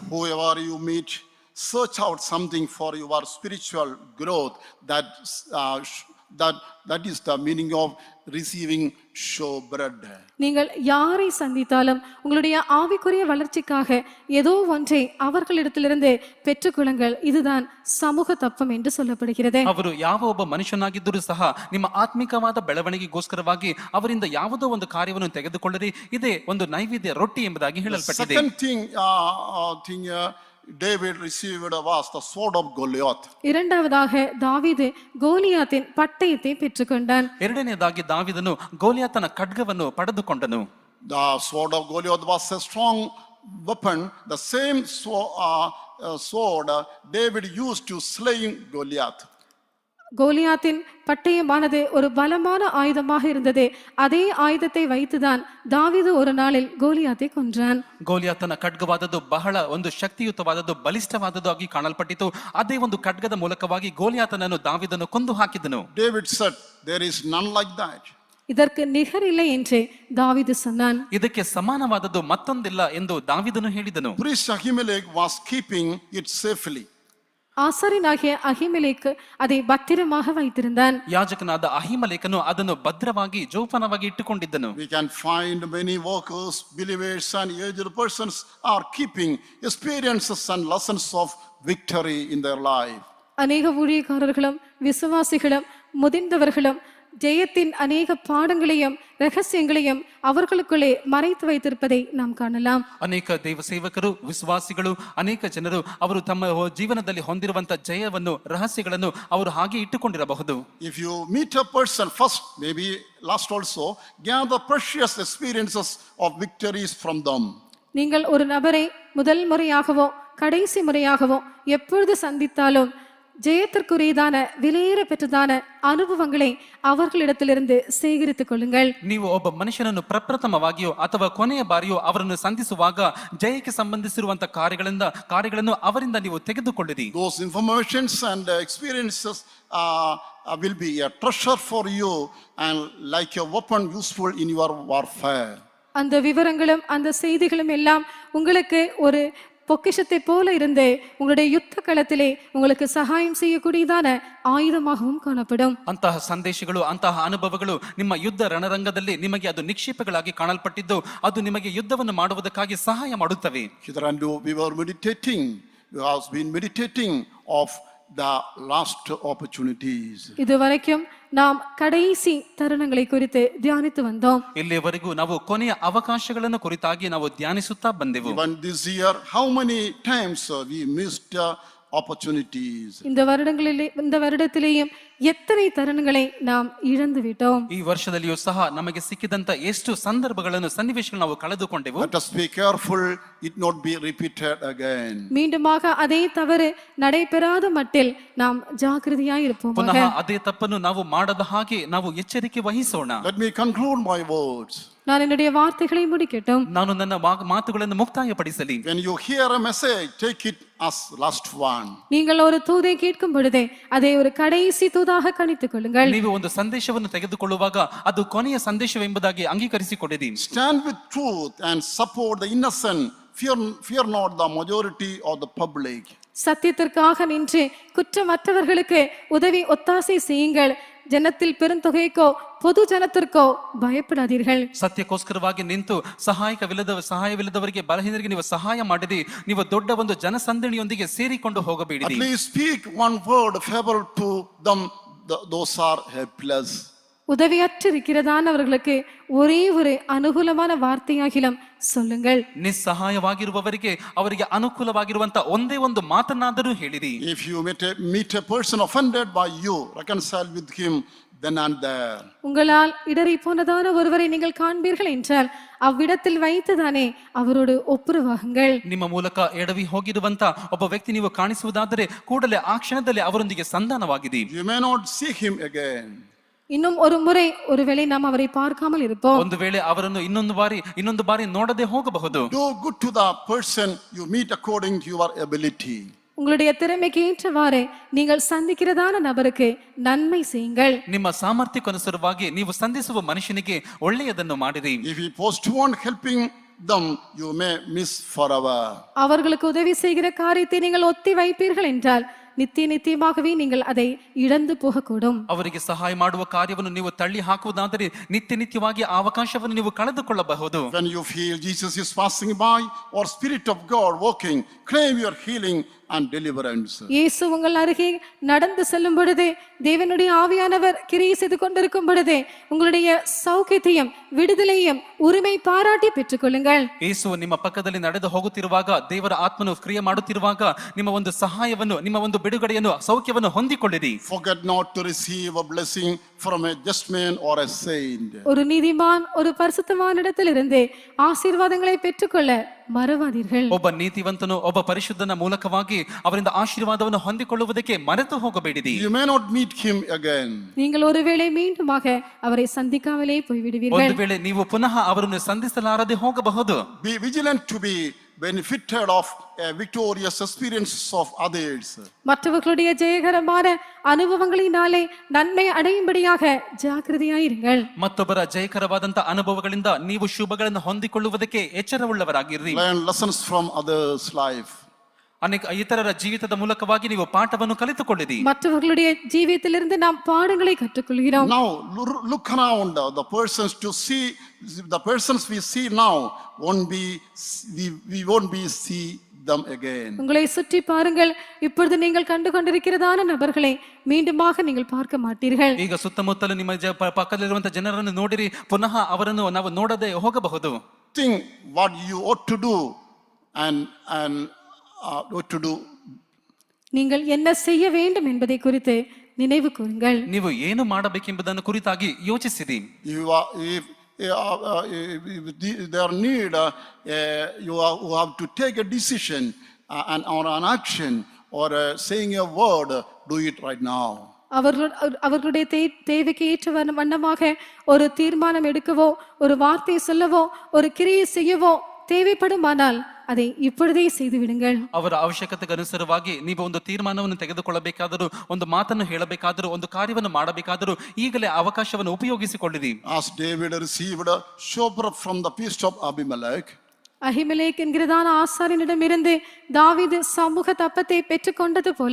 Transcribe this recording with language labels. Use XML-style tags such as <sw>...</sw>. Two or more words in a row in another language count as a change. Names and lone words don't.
<en>Whoever you meet, search out something for your spiritual growth. That is the meaning of receiving showbread.</en> <ta>நீங்கள் யாரை சந்தித்தாலும் உங்களுடைய ஆவிக்குரிய வளர்ச்சிக்காக ஏதோ ஒன்றை அவர்களிடத்திலிருந்து பெற்றுக்கொள்ளுங்கள். இதுதான் சமூக தப்பம் என்று சொல்லப்படுகிறது.</ta> <kn>ಅವರು ಯಾವ ಒಬ್ಬ ಮನುಷ್ಯನಾಗಿದ್ದರೂ ಸಹ ನಿಮ್ಮ ಆತ್ಮಿಕವಾದ ಬೆಳವಣಿಗೆಗೋಸ್ಕರವಾಗಿ ಅವರಿಂದ ಯಾವುದೋ ಒಂದು ಕಾರ್ಯವನ್ನು ತೆಗೆದುಕೊಳ್ಳಿರಿ. ಇದೇ ಒಂದು ನೈವೇದ್ಯ ರೊಟ್ಟಿ ಎಂಬುದಾಗಿ ಹೇಳಲ್ಪಟ್ಟಿದೆ.</kn> <en>Second thing David received was the sword of Goliath.</en> <ta>இரண்டாவதாக தாவீது கோலியாத்தின் பட்டயத்தை பெற்றுக்கொண்டான்.</ta> <kn>ಎರಡನೆಯದಾಗಿ ದಾವೀದನು ಗೋಲಿಯಾತನ ಖಡ್ಗವನ್ನು ಪಡೆದುಕೊಂಡನು.</kn> <en>The sword of Goliath was a strong weapon. The same sword David used to slay Goliath.</en> <ta>கோலியாத்தின் பட்டயமானது ஒரு பலமான ஆயுதமாக இருந்தது. அதே ஆயுதத்தை வைத்துதான் தாவீது ஒரு நாளில் கோலியாத்தை கொன்றான்.</ta> <kn>ಗೋಲಿಯಾತನ ಖಡ್ಗವಾದದ್ದು ಬಹಳ ಒಂದು ಶಕ್ತಿಯುತವಾದದ್ದು, ಬಲಿಷ್ಠವಾದದ್ದು ಆಗಿ ಕಾಣಲ್ಪಟ್ಟಿತು. ಅದೇ ಒಂದು ಖಡ್ಗದ ಮೂಲಕವಾಗಿ ಗೋಲಿಯಾತನನ್ನು ದಾವೀದನು ಕೊಂದು ಹಾಕಿದನು.</kn> <en>David said, there is none like that.</en> <ta>இதற்கு நிகர் இல்லை என்று தாவீது சொன்னான்.</ta> <kn>ಇದಕ್ಕೆ ಸಮಾನವಾದದ್ದು ಮತ್ತೊಂದಿಲ್ಲ ಎಂದು ದಾವೀದನು ಹೇಳಿದನು.</kn> <en>Priest Ahimelech was keeping it safely.</en> <ta>ஆசாரியனாகிய அகிமெலேக்கு அதை பத்திரமாக வைத்திருந்தான்.</ta> <kn>ಯಾಜಕನಾದ ಅಹಿಮಲೇಕನು ಅದನ್ನು ಭದ್ರವಾಗಿ ಜೋಪಾನವಾಗಿ ಇಟ್ಟುಕೊಂಡಿದ್ದನು.</kn> <en>We can find many workers, believers and aged persons are keeping experiences and lessons of victory in their life.</en> <ta>அநேக ஊழியக்காரர்களும் விசுவாசிகளும் முதிர்ந்தவர்களும் ஜெயத்தின் அநேக பாடங்களையும் ரகசியங்களையும் அவர்களுக்குள்ளே மறைத்து வைத்திருப்பதை நாம் காணலாம்.</ta> <kn>ಅನೇಕ ದೇವ ಸೇವಕರು, ವಿಶ್ವಾಸಿಗಳು, ಅನೇಕ ಜನರು ಅವರು ತಮ್ಮ ಜೀವನದಲ್ಲಿ ಹೊಂದಿರುವಂತ ಜಯವನ್ನು, ರಹಸ್ಯಗಳನ್ನು ಅವರು ಹಾಗೆ ಇಟ್ಟುಕೊಂಡಿರಬಹುದು.</kn> <en>If you meet a person first, maybe last also, gather precious experiences of victories from them.</en> <ta>நீங்கள் ஒரு நபரை முதல் முறையாகவோ கடைசி முறையாகவோ எப்பொழுது சந்தித்தாலும் ஜெயத்திற்குரியதான விலையேற பெற்றதான அனுபவங்களை அவர்களிடத்திலிருந்து சேகரித்துக் கொள்ளுங்கள்.</ta> <kn>ನೀವು ಒಬ್ಬ ಮನುಷ್ಯನನ್ನು ಪ್ರಪ್ರಥಮವಾಗಿಯೋ ಅಥವಾ ಕೊನೆಯ ಬಾರಿಯೋ ಅವರನ್ನು ಸಂಧಿಸುವಾಗ ಜಯಕ್ಕೆ ಸಂಬಂಧಿಸಿರುವಂತ ಕಾರ್ಯಗಳನ್ನು ಅವರಿಂದ ನೀವು ತೆಗೆದುಕೊಳ್ಳಿರಿ.</kn> <en>Those informations and experiences will be a treasure for you and like a weapon useful in your warfare.</en> <ta>அந்த விவரங்களும் அந்த செய்திகளும் எல்லாம் உங்களுக்கு ஒரு பொக்கிஷத்தை போல இருந்து உங்களுடைய யுத்த களத்திலே உங்களுக்கு சகாயம் செய்யக்கூடியதான ಆಯುಧமாகவும் ಕಾಣப்படும்.</ta> <kn>ಅಂತಹ ಸಂದೇಶಗಳು, ಅಂತಹ ಅನುಭವಗಳು ನಿಮ್ಮ ಯುದ್ಧ ರಣರಂಗದಲ್ಲಿ ನಿಮಗೆ ಅದು ನಿಕ್ಷೇಪಗಳಾಗಿ ಕಾಣಲ್ಪಟ್ಟಿದ್ದು ಅದು ನಿಮಗೆ ಯುದ್ಧವನ್ನು ಮಾಡುವುದಕ್ಕಾಗಿ ಸಹಾಯ ಮಾಡುತ್ತವೆ.</kn> <en>Hitherto we were meditating, we have been meditating of the last opportunities.</en> <ta>இதுவரைக்கும் நாம் கடைசி தருணங்களை குறித்து தியானித்து வந்தோம்.</ta> <kn>ಇಲ್ಲಿಯವರೆಗೂ ನಾವು ಕೊನೆಯ ಅವಕಾಶಗಳನ್ನು ಕುರಿತಾಗಿ ನಾವು ಧ್ಯಾನಿಸುತ್ತಾ ಬಂದೆವು.</kn> <en>Even this year, how many times we missed opportunities?</en> <ta>இந்த வருடத்திலேயும் எத்தனை தருணங்களை நாம் இழந்து விட்டோம்.</ta> <kn>ಈ ವರ್ಷದಲ್ಲಿಯೂ ಸಹ ನಮಗೆ ಸಿಕ್ಕಿದಂತ ಎಷ್ಟು ಸಂದರ್ಭಗಳನ್ನು, ಸನ್ನಿವೇಶಗಳನ್ನು ನಾವು ಕಳೆದುಕೊಂಡೆವು.</kn> <en>Let us be careful it not be repeated again.</en> <ta>மீண்டுமாக அதே தவறு நடைபெறாத மட்டில் நாம் ஜாக்கிரதையாய் இருப்போம்.</ta> <kn>ಪುನಃ ಅದೇ ತಪ್ಪನ್ನು ನಾವು ಮಾಡದ ಹಾಗೆ ನಾವು ಎಚ್ಚರಿಕೆ ವಹಿಸೋಣ.</kn> <en>Let me conclude my words.</en> <ta>நான் என்னுடைய வார்த்தைகளை முடிக்கட்டும்.</ta> <kn>ನಾನು ನನ್ನ ಮಾತುಗಳನ್ನು ಮುಕ್ತಾಯಪಡಿಸಲಿ.</kn> <en>When you hear a message, take it as last one.</en> <ta>நீங்கள் ஒரு தூதை கேட்கும் பொழுதே அதை ஒரு கடைசி தூதாக கணித்துக் கொள்ளுங்கள்.</ta> <kn>ನೀವು ಒಂದು ಸಂದೇಶವನ್ನು ತೆಗೆದುಕೊಳ್ಳುವಾಗ ಅದು ಕೊನೆಯ ಸಂದೇಶವೆಂಬುದಾಗಿ ಅಂಗೀಕರಿಸಿಕೊಳ್ಳಿರಿ.</kn> <en>Stand with truth and support the innocent. Fear not the majority of the public.</en> <ta>சத்தியத்திற்காக நின்று குற்றமற்றவர்களுக்கு உதவி ஒத்தாசை செய்யுங்கள். ಜನத்தில் பெருந்தொகைக்கோ பொது ಜನத்திற்கೋ ಭಯಪಡಾದೀர்கள்.</ta> <kn>ಸತ್ಯಕ್ಕೋಸ್ಕರವಾಗಿ ನಿಂತು ಸಹಾಯವಿಲ್ಲದವರಿಗೆ, ಬಲಹೀನರಿಗೆ ನೀವು ಸಹಾಯ ಮಾಡಿರಿ. ನೀವು ದೊಡ್ಡ ಒಂದು ಜನಸಂದಣಿಯೊಂದಿಗೆ ಸೇರಿಕೊಂಡು ಹೋಗಬೇಡಿ.</kn> <en>At least speak one word favorable to them, those are helpless.</en> <ta>உதவியற்றிருக்கிறதானவர்களுக்கு ஒரே ஒரு அனுகூலமான வார்த்தையாகிலும் சொல்லுங்கள்.</ta> <kn>ನಿಸ್ಸಹಾಯವಾಗಿರುವವರಿಗೆ ಅವರಿಗೆ ಅನುಕೂಲವಾಗಿರುವಂತ ಒಂದೇ ಒಂದು ಮಾತನ್ನಾದರೂ ಹೇಳಿರಿ.</kn> <en>If you meet a person offended by you, reconcile with him then and there.</en> <ta>உங்களால் இடறி போனதான ஒருவரை நீங்கள் காண்பீர்கள் என்றால் அவ்விடத்தில் வைத்துதானே அவரோடு ஒப்புரவாகுங்கள்.</ta> <kn>ನಿಮ್ಮ ಮೂಲಕ ಎಡವಿ ಹೋಗಿರುವಂತ ಒಬ್ಬ ವ್ಯಕ್ತಿ ನೀವು ಕಾಣಿಸುವುದಾದರೆ ಕೂಡಲೇ ಆ ಕ್ಷಣದಲ್ಲಿ ಅವರೊಂದಿಗೆ ಸಂಧಾನವಾಗಿರಿ.</kn> <en>You may not see him again.</en> <ta>இன்னும் ஒரு முறை ஒருவேளை நாம் அவரை பார்க்காமல் இருப்போம்.</ta> <kn>ಒಂದು ವೇಳೆ ಅವರನ್ನು ಇನ್ನೊಂದು ಬಾರಿ ನೋಡದೆ ಹೋಗಬಹುದು.</kn> <en>Do good to the person you meet according to your ability.</en> <ta>உங்களுடைய திறமைக்கு ஏற்றவாறு நீங்கள் சந்திக்கிறதான நபருக்கு நன்மை செய்யுங்கள்.</ta> <kn>ನಿಮ್ಮ ಸಾಮರ್ಥ್ಯಕ್ಕನುಸಾರವಾಗಿ ನೀವು ಸಂಧಿಸುವ ಮನುಷ್ಯನಿಗೆ ಒಳ್ಳೆಯದನ್ನು ಮಾಡಿರಿ.</kn> <en>If you postpone helping them, you may miss forever.</en> <ta>அவர்களுக்கு உதவி செய்கிற காரியத்தை நீங்கள் ஒத்தி வைப்பீர்கள் என்றால் நித்தியமாகவே நீங்கள் அதை இழந்து போகக்கூடும்.</ta> <kn>ಅವರಿಗೆ ಸಹಾಯ ಮಾಡುವ ಕಾರ್ಯವನ್ನು ನೀವು ತಳ್ಳಿ ಹಾಕುವುದಾದರೆ ನಿತ್ಯವಾಗಿ ಆ ಅವಕಾಶವನ್ನು ನೀವು ಕಳೆದುಕೊಳ್ಳಬಹುದು.</kn> <en>When you feel Jesus is passing by or Spirit of God walking, claim your healing and deliverance.</en> <ta>இயேசு உங்கள் அருகே நடந்து செல்லும் பொழுது, தேவனுடைய ஆவியானவர் கிரியை செய்து கொண்டிருக்கும் பொழுது உங்களுடைய சௌக்கியத்தையும் விடுதலையும் உரிமை பாராட்டி பெற்றுக்கொள்ளுங்கள்.</ta> <kn>ಯೇಸು ನಿಮ್ಮ ಪಕ್ಕದಲ್ಲಿ ನಡೆದು ಹೋಗುತ್ತಿರುವಾಗ, ದೇವರ ಆತ್ಮನು ಕ್ರಿಯೆ ಮಾಡುತ್ತಿರುವಾಗ ನಿಮ್ಮ ಒಂದು ಸಹಾಯವನ್ನು, ನಿಮ್ಮ ಒಂದು ಬಿಡುಗಡೆಯನ್ನು, ಸೌಖ್ಯವನ್ನು ಹೊಂದಿಕೊಳ್ಳಿರಿ.</kn> <en>Forget not to receive a blessing from a just man or a saint.</en> <ta>ஒரு நீதிமான், ஒரு பரிசுத்தவானிடத்திலிருந்து ஆசீர்வாதங்களை பெற்றுக்கொள்ள மறவாதீர்கள்.</ta> <kn>ಒಬ್ಬ ನೀತಿವಂತನು, ಒಬ್ಬ ಪರಿಶುದ್ಧನ ಮೂಲಕವಾಗಿ ಅವರಿಂದ ಆಶೀರ್ವಾದವನ್ನು ಹೊಂದಿಕೊಳ್ಳುವುದಕ್ಕೆ ಮರೆತು ಹೋಗಬೇಡಿರಿ.</kn> <en>You may not meet him again.</en> <ta>நீங்கள் ஒருவேளை மீண்டுமாக அவரை சந்திக்காமலே போய்விடுவீர்கள்.</ta> <kn>ಒಂದು ವೇಳೆ ನೀವು ಪುನಃ ಅವರನ್ನು ಸಂಧಿಸಲಾರದೆ ಹೋಗಬಹುದು.</kn> <en>Be vigilant to be benefited of a victorious experiences of others.</en> <ta>மற்றவர்களுடைய ஜெயகரமான அனுபவங்களினாலே நன்மை அடையும்படியாக ஜாக்கிரதையாயிருங்கள்.</ta> <kn>ಮತ್ತೊಬ್ಬರ ಜಯಕರವಾದಂತ ಅನುಭವಗಳಿಂದ ನೀವು ಶುಭಗಳನ್ನು ಹೊಂದಿಕೊಳ್ಳುವುದಕ್ಕೆ ಎಚ್ಚರವುಳ್ಳವರಾಗಿರ್ರಿ.</kn> <en>Learn lessons from others' life.</en> <kn>ಅನೇಕ ಇತರರ ಜೀವಿತದ ಮೂಲಕವಾಗಿ ನೀವು ಪಾಠವನ್ನು ಕಲಿತುಕೊಳ್ಳಿರಿ.</kn> <ta>மற்றவர்களுடைய ஜீவியத்திலிருந்து நாம் பாடங்களை கற்றுக்கொள்கிறோம்.</ta> <en>Now look around. The persons we see now we won't be see them again.</en> <ta>உங்களை சுற்றி பாருங்கள், இப்பொழுது நீங்கள் கண்டு கொண்டிருக்கிறதான நபர்களை மீண்டுமாக நீங்கள் பார்க்க மாட்டீர்கள்.</ta> <kn>ಈಗ ಸುತ್ತಮುತ್ತಲು ನಿಮ್ಮ ಪಕ್ಕದಲ್ಲಿರುವಂತಹ ಜನರನ್ನು ನೋಡಿರಿ, ಪುನಃ ಅವರನ್ನು ನಾವು ನೋಡದೆ ಹೋಗಬಹುದು.</kn> <en>Think what you ought to do and what to do.</en> <ta>நீங்கள் என்ன செய்ய வேண்டும் என்பதை குறித்து நினைவு கூறுங்கள்.</ta> <kn>ನೀವು ಏನು ಮಾಡಬೇಕೆಂಬುದನ್ನು ಕುರಿತಾಗಿ ಯೋಚಿಸಿರಿ.</kn> <en>If there need, you have to take a decision or an action or saying a word, do it right now.</en> <ta>அவர்களுடைய தேவைக்கு ஏற்ற வண்ணமாக ஒரு தீர்மானம் எடுக்கவோ, ஒரு வார்த்தை சொல்லவோ, ஒரு கிரியை செய்யவோ தேவைப்படுமானால் அதை இப்பொழுதே செய்து விடுங்கள்.</ta> <kn>ಅವರ ಅವಶ್ಯಕತೆಗೆ ಅನುಸಾರವಾಗಿ ನೀವು ಒಂದು ತೀರ್ಮಾನವನ್ನು ತೆಗೆದುಕೊಳ್ಳಬೇಕಾದರೂ, ಒಂದು ಮಾತನ್ನು ಹೇಳಬೇಕಾದರೂ, ಒಂದು ಕಾರ್ಯವನ್ನು ಮಾಡಬೇಕಾದರೂ ಈಗಲೇ ಅವಕಾಶವನ್ನು ಉಪಯೋಗಿಸಿಕೊಳ್ಳಿರಿ.</kn> <en>As David received a shoper from the feast of Abimelech,</en> <ta>அகிமெலேக் என்கிறதான ஆசாரியனிடமிருந்து தாவீது சமூக தப்பத்தை பெற்றுக்கொண்டது போல</ta>